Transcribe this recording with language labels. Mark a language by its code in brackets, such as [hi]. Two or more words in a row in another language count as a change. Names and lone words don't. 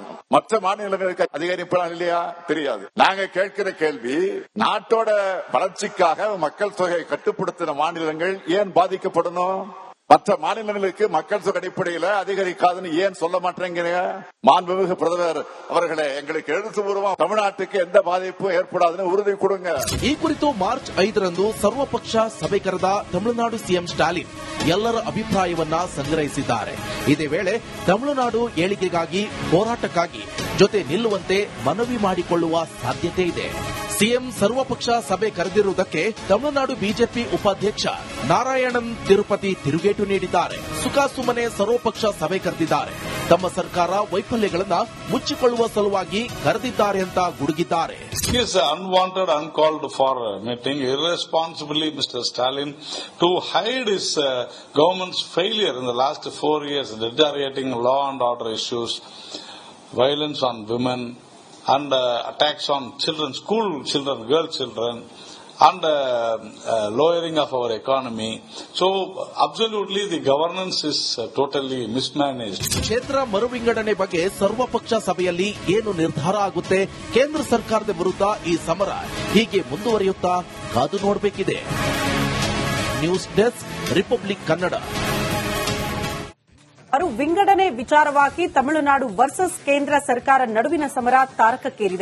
[ta] மற்ற மாநிலங்களுக்கு அதிகரிப்பான் இல்லையா தெரியாது. நாங்க கேட்கிற கேள்வி, நாட்டோட வளர்ச்சிக்காக மக்கள் தொகை கட்டுப்படுத்தின மாநிலங்கள் ஏன் பாதிக்கப்படணும்? மற்ற மாநிலங்களுக்கு மக்கள் தொகை அடிப்படையில் அதிகரிக்காதுன்னு ஏன் சொல்ல மாட்டேங்கிறீங்க? மாண்புமிகு பிரதமர் அவர்களே, எங்களுக்கு எழுத்துப்பூர்வம் தமிழ்நாட்டுக்கு எந்த பாதிப்பும் ஏற்படாதுன்னு உறுதி கொடுங்க. [kn] ಈ ಕುರಿತು ಮಾರ್ಚ್ 5ರಂದು ಸರ್ವಪಕ್ಷ ಸಭೆ ಕರೆದ ತಮಿಳುನಾಡು ಸಿಎಂ ಸ್ಟಾಲಿನ್ ಎಲ್ಲರ ಅಭಿಪ್ರಾಯವನ್ನ ಸಂಗ್ರಹಿಸಿದ್ದಾರೆ. ಇದೇ ವೇಳೆ ತಮಿಳುನಾಡು ಏಳಿಗೆಗಾಗಿ ಹೋರಾಟಕ್ಕಾಗಿ ಜೊತೆ ನಿಲ್ಲುವಂತೆ ಮನವಿ ಮಾಡಿಕೊಳ್ಳುವ ಸಾಧ್ಯತೆ ಇದೆ. ಸಿಎಂ ಸರ್ವಪಕ್ಷ ಸಭೆ ಕರೆದಿರುವುದಕ್ಕೆ ತಮಿಳುನಾಡು ಬಿಜೆಪಿ ಉಪಾಧ್ಯಕ್ಷ ನಾರಾಯಣನ್ ತಿರುಪತಿ ತಿರುಗೇಟು ನೀಡಿದ್ದಾರೆ. ಸುಖಾಸುಮ್ಮನೆ ಸರ್ವಪಕ್ಷ ಸಭೆ ಕರೆದಿದ್ದಾರೆ. ತಮ್ಮ ಸರ್ಕಾರ ವೈಫಲ್ಯಗಳನ್ನ ಮುಚ್ಚಿಕೊಳ್ಳುವ ಸಲುವಾಗಿ ಕರೆದಿದ್ದಾರೆ ಅಂತ ಗುಡುಗಿದ್ದಾರೆ. [en] Is unwanted, uncalled for meeting, irresponsibly Mr. Stalin to hide his government's failure in the last 4 years, deteriorating law and order issues, violence on women, and attacks on children, school children, girl children, and lowering of our economy. So absolutely the governance is totally mismanaged. [kn] ಕ್ಷೇತ್ರ ಮರು ವಿಂಗಡಣೆ ಬಗ್ಗೆ ಸರ್ವಪಕ್ಷ ಸಭೆಯಲ್ಲಿ ಏನು ನಿರ್ಧಾರ ಆಗುತ್ತೆ? ಕೇಂದ್ರ ಸರ್ಕಾರದ ವಿರುದ್ಧ ಈ ಸಮರ ಹೀಗೆ ಮುಂದುವರಿಯುತ್ತಾ ಕಾದು ನೋಡಬೇಕಿದೆ. ನ್ಯೂಸ್ ಡೆಸ್ಕ್, ರಿಪಬ್ಲಿಕ್ ಕನ್ನಡ. ವಿಂಗಡಣೆ ವಿಚಾರವಾಗಿ ತಮಿಳುನಾಡು ವರ್ಸಸ್ ಕೇಂದ್ರ ಸರ್ಕಾರ ನಡುವಿನ ಸಮರ ತಾರಕಕ್ಕೇರಿದೆ.